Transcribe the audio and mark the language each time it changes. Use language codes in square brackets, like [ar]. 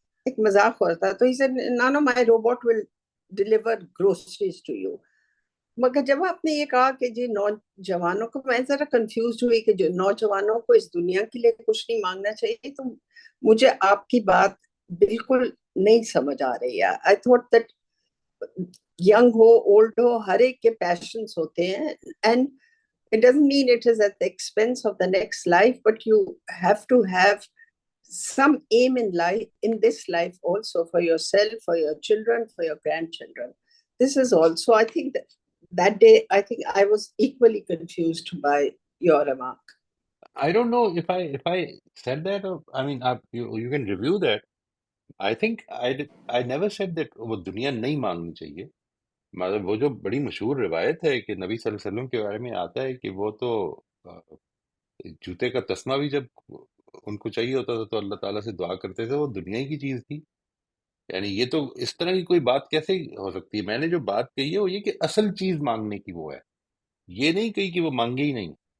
[ur] ایک مذاق ہو رہا تھا. تو [en] He said no my robot will deliver groceries to you. [ur] مگر جب آپ نے یہ کہا کہ جی نوجوانوں کو، میں ذرا کنفیوز ہوئی کہ جو نوجوانوں کو اس دنیا کے لیے کچھ نہیں مانگنا چاہیے، تو مجھے آپ کی بات بالکل نہیں سمجھ آ رہی ہے. [en] I thought that young ہو old ہو، [ur] ہر ایک کے پیشنس ہوتے ہیں، [en] And it doesn't mean it is at the expense of the next life, but you have to have some aim in life, in this life also, for yourself, for your children, for your grandchildren. This is also, I think that day, I think I was equally confused by your remark. I don't know if I said that, or I mean you can review that. I think I never said that [ur] وہ دنیا نہیں مانگنی چاہیے. مطلب وہ جو بڑی مشہور روایت ہے کہ نبی صلی اللہ علیہ وسلم کے بارے میں آتا ہے کہ وہ تو جوتے کا تسمہ بھی جب ان کو چاہیے ہوتا تھا تو اللہ تعالیٰ سے دعا کرتے تھے، وہ دنیا ہی کی چیز تھی. یعنی یہ تو اس طرح کی کوئی بات کیسے ہو سکتی ہے؟ میں نے جو بات کہی ہے وہ یہ کہ اصل چیز مانگنے کی وہ ہے، یہ نہیں کہی کہ وہ مانگے ہی نہیں.